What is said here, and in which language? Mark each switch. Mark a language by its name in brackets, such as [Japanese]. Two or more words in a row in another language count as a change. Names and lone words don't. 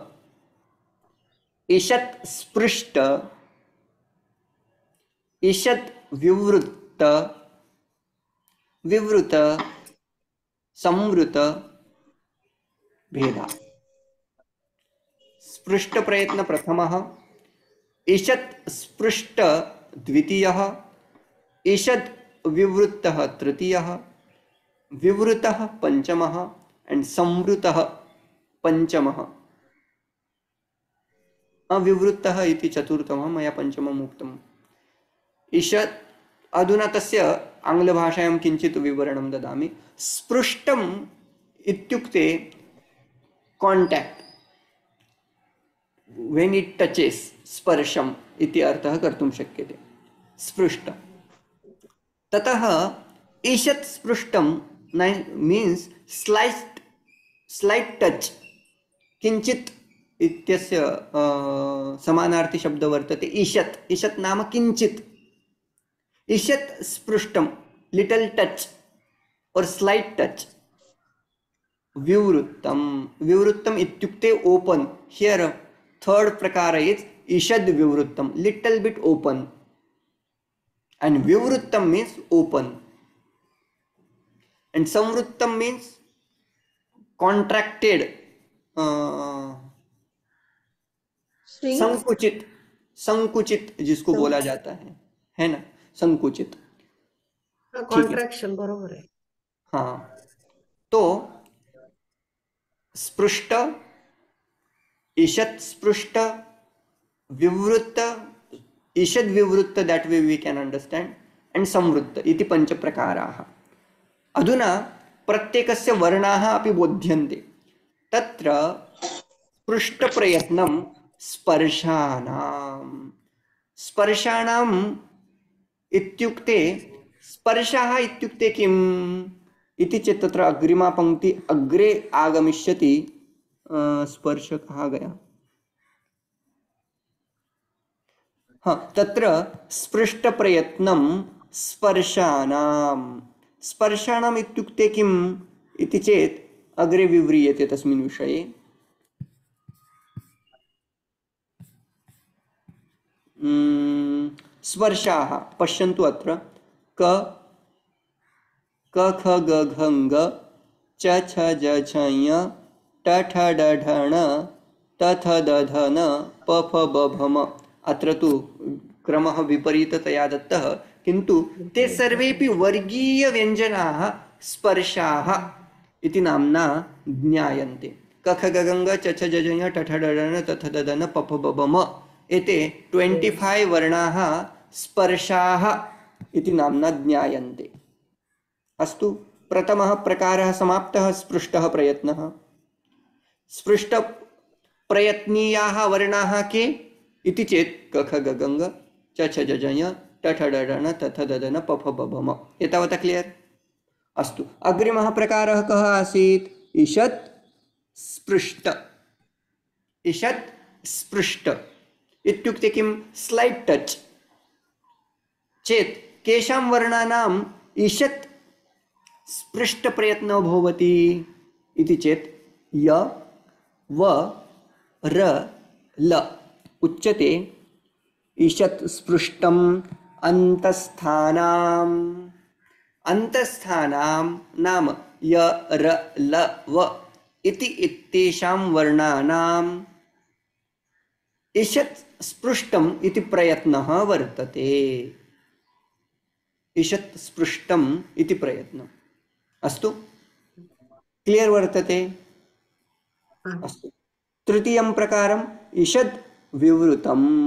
[Sanskrit] ईषत् स्पृष्ट ईषत् विवृत्त विवृत संवृत भेदा स्पृष्ट प्रयत्न प्रथमः ईषत् स्पृष्ट द्वितीयः ईषद् विवृत्तः तृतीयः विवृतः पंचमः एंड संवृतः पंचमः अविवृत्तः इति चतुर्थः मया पंचमम् उक्तम् ईषत् अधुना तस्य आङ्ग्लभाषायां किञ्चित् विवरणं ददामि स्पृष्टम् इत्युक्ते [English] contact when it touches [Sanskrit] स्पर्शम् इति अर्थः कर्तुं शक्यते स्पृष्ट ततः ईषत् स्पृष्टं मीन्स् [English] slight touch [Sanskrit] किंचित इत्यस्य समानार्थी शब्द वर्तते ईषत् ईषत् नाम किंचित ईषत् स्पृष्टं [English] little touch और slight touch [Sanskrit] विवृत्तम विवृत्तम इत्युक्ते [English] open here third प्रकार is [Sanskrit] ईषद् विवृत्तम [English] little bit open and vivrittam means open and samvrittam means contracted Shrink. [Hindi] संकुचित संकुचित जिसको बोला जाता है ना संकुचित ठीक है [Marathi] कॉन्ट्रॅक्शन बरोबर आहे [Hindi] हाँ तो [Sanskrit] स्पृष्ट ईषत् स्पृष्ट विवृत्त ईषद् विवृत्त [English] that way we can understand and [Sanskrit] संवृत्त इति पंच प्रकाराः अधुना प्रत्येकस्य वर्णाः अपि बोध्यन्ते तत्र स्पृष्टप्रयत्नं स्पर्शानाम् इत्युक्ते स्पर्शाः इत्युक्ते किम् इति चेत् तत्र अग्रिमा पंक्ति अग्रे आगमिष्यति [Hindi] स्पर्श कहाँ गया हाँ [Sanskrit] तत्र स्पृष्टप्रयत्नं स्पर्शानाम् इत्युक्ते किम् इति चेत् अग्रे विव्रियते तस्मिन् विषये स्पर्शाः पश्यन्तु अत्र क क ख ग घ ङ च छ ज झ ञ ट ठ ड ढ ण त थ द ध न प फ ब भ म अत्र तु क्रमः विपरीततया दत्तः किन्तु ते सर्वेपि वर्गीयव्यञ्जनाः स्पर्शाः इति नाम्ना ज्ञायन्ते क ख ग घ ङ च छ ज झ ञ ट ठ ड ढ ण त थ द ध न प फ ब भ म एते 25 वर्णाः स्पर्शाः इति नाम्ना ज्ञायन्ते अस्तु प्रथमः प्रकारः समाप्तः स्पृष्टः प्रयत्नः स्पृष्ट प्रयत्नीयाः वर्णाः के इति चेत् क ख ग घ ङ च छ ज झ ञ ट ठ ड ढ ण त थ द ध न प फ ब भ म एतावता क्लियर् अस्तु अग्रिमः प्रकारः कः आसीत् ईषत् स्पृष्ट इत्युक्ते किं [English] slight touch [Sanskrit] चेत् केषां वर्णानाम् ईषत् स्पृष्ट प्रयत्नो भवति इति चेत् य व र ल उच्यते ईषत् स्पृष्टम् अन्तस्थानां नाम य र ल व इति इत्येषां वर्णानाम् ईषत् स्पृष्टम् इति प्रयत्नः वर्तते ईषत् स्पृष्टम् इति प्रयत्नम् अस्तु क्लियर् वर्तते अस्तु तृतीयं प्रकारम् ईषद् विवृतम्